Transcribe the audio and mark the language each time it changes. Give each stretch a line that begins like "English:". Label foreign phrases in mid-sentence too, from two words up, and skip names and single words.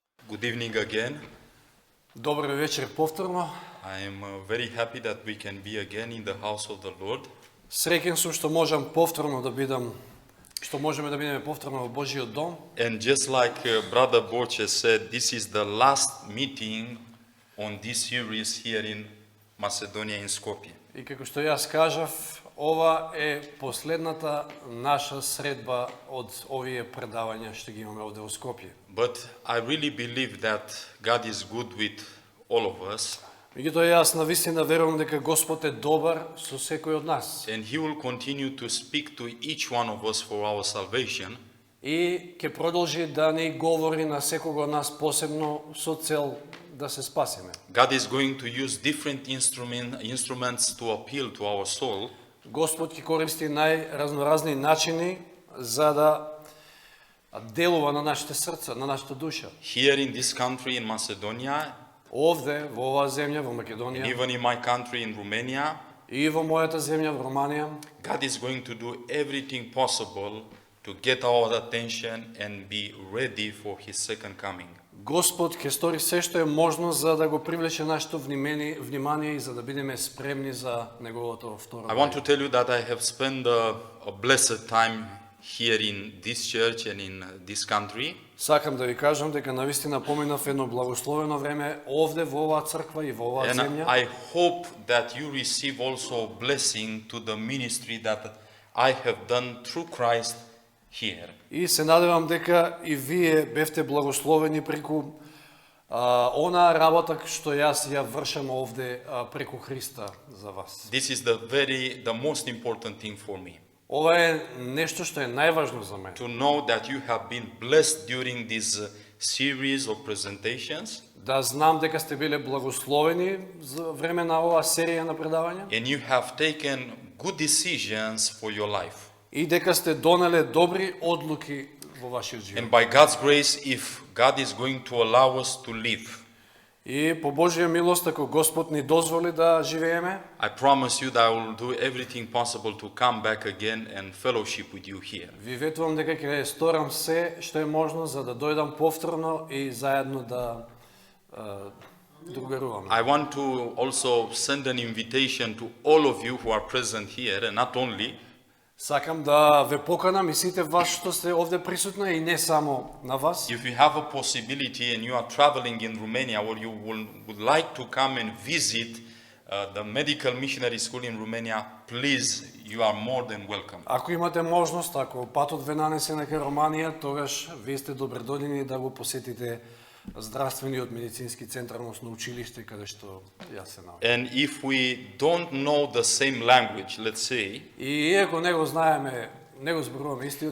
English: Good evening again.
Macedonian: Добър вечер повторно.
English: I am very happy that we can be again in the house of the Lord.
Macedonian: Среќен сум што можам повторно да бидам, што можеме да бидеме повторно во Божиот дом.
English: And just like Brother Borche said, this is the last meeting on this series here in Macedonia in Skopje.
Macedonian: И како што јас кажав, ова е последната наша средба од овие предавања што ги имаме овде во Скопје.
English: But I really believe that God is good with all of us.
Macedonian: Меѓутоа јас навистина верувам дека Господ е добар со секој од нас.
English: And He will continue to speak to each one of us for our salvation.
Macedonian: И ќе продолжи да ни говори на секого од нас посебно со цел да се спасиме.
English: God is going to use different instruments to appeal to our soul.
Macedonian: Господ ќе користи најразноразни начини за да делува на нашите срца, на нашата душа.
English: Here in this country in Macedonia,
Macedonian: Овде, во оваа земја, во and Македонија,
English: even in my country in Romania,
Macedonian: и во мојата земја, во Романија,
English: God is going to do everything possible to get our attention and be ready for His second coming.
Macedonian: Господ ќе стори се што е можно за да го привлече нашето внимание и за да бидеме спремни за неговото второ
English: I want to tell you that I have spent a blessed time here in this church and in this country.
Macedonian: Сакам да ви кажам дека навистина поминав едно благословено време овде во оваа црква и во оваа And земја.
English: I hope that you receive also a blessing to the ministry that I have done through Christ here.
Macedonian: И се надевам дека и вие бевте благословени преку онаа работа што јас ја вршам овде преку Христа за вас.
English: This is the most important thing for me.
Macedonian: Ова е нешто што е најважно за мене.
English: To know that you have been blessed during this series of presentations
Macedonian: Да знам дека сте биле благословени за време на оваа серија на предавања
English: and you have taken good decisions for your life.
Macedonian: и дека сте донеле добри одлуки во вашиот живот.
English: And by God's grace, if God is going to allow us to live,
Macedonian: И по Божја милост, ако Господ ни дозволи да живееме,
English: I promise you that I will do everything possible to come back again and fellowship with you here.
Macedonian: ви ветувам дека ќе сторам се што е можно за да дојдам повторно и заедно да другаруваме.
English: I want to also send an invitation to all of you who are present here, and not only,
Macedonian: Сакам да ве поканам и сите вас што сте овде присутни и не само на вас.
English: if you have a possibility and you are traveling in Romania or you would like to come and visit the Medical Missionary School in Romania, please, you are more than welcome.
Macedonian: Ако имате можност, ако патот ве нанесе на Романија, тогаш вие сте добредодени да го посетите здравствениот медицински центар, односно училиште каде што јас се наоѓам.
English: And if we don't know the same language, let's say,
Macedonian: И иако не го знаеме, не го зборуваме истиот